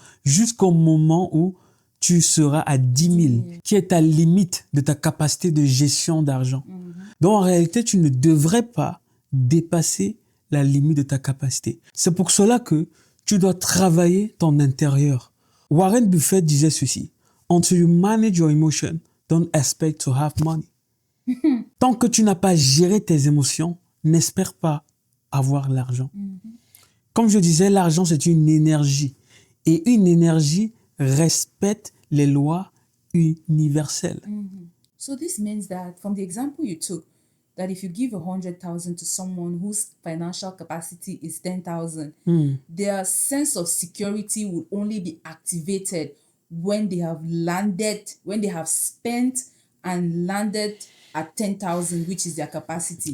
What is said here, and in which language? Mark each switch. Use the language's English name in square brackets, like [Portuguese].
[French] Jusqu'au moment où tu seras à 10 000, qui est ta limite de ta capacité de gestion d'argent. Donc en réalité, tu ne devrais pas dépasser la limite de ta capacité. C'est pour cela que tu dois travailler ton intérieur. [English] Warren Buffett [French] disait ceci: [English] Until you manage your emotion, don't expect to have money. [French] Tant que tu n'as pas géré tes émotions, n'espère pas avoir l'argent. Comme je disais, l'argent, c'est une énergie. Et une énergie respecte les lois universelles. [English] So this means that from the example you took, that if you give 100,000 to someone whose financial capacity is 10,000, their sense of security will only be activated when they have landed, when they have spent and landed at 10,000, which is their capacity.